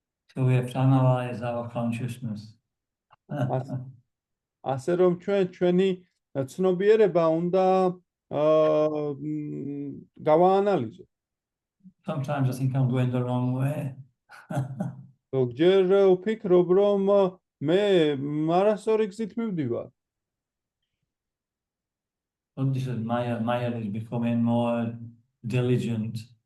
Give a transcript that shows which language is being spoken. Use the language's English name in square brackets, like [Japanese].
[English] So we have to analyze our consciousness. [Georgian] ასე რომ ჩვენი ცნობიერება უნდა გავაანალიზოთ. [English] Sometimes I think I'm going the wrong way. [Georgian] ზოგჯერ ვფიქრობ, რომ მე არასწორი გზით მივდივარ. [English] But this is Maya. Maya is becoming more diligent.